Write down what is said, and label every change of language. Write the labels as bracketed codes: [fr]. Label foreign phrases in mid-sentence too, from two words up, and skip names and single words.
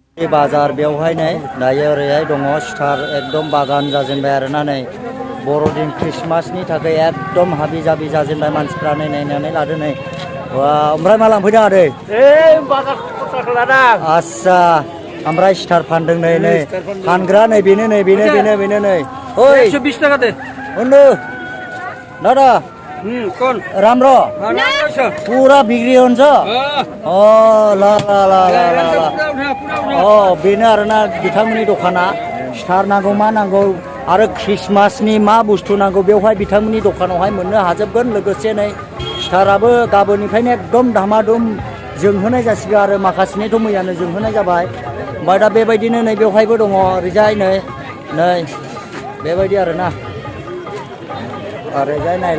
[brx] बाजार बेवहाय नै दायो ओरैहाय दङ स्टार एकदम बागान जाजेनबाय आरोना नै बर'दिन ख्रिस्टमासनि थाखाय एकदम हाबि जाबि जाजेनबाय मानसिफ्रा नै नायनानै लादो नै ओमफ्राय मा लांफैदों आदै बाजार खरसाखौ लादां आस्सा ओमफ्राय स्टार फानदों नै नै फानग्रा नै बेनो नै बेनो नै ओइ [bn] 120 টাকা দে [brx] उन्डु दादा [bn] কোন [ne] राम्रो पुरा बिक्री हुन्छ [brx] ल ल ल बेनो आरोना बिथांमोननि दखाना स्टार नांगौ मा नांगौ आरो ख्रिस्टमासनि मा बुस्थु नांगौ बेवहाय बिथांमोननि दखानावहाय मोननो हाजोबगोन लोगोसे नै स्टाराबो गाबोननिफ्रायनो एकदम धामाधुम जोंहोनाय जासिगोन आरो माखासेनिथ' मैयानो जोंहोनाय जाबाय ओमफ्राय दा बेबायदिनो नै बेवहायबो दङ ओरैजाय नै बेबायदि आरोना ओरैजाय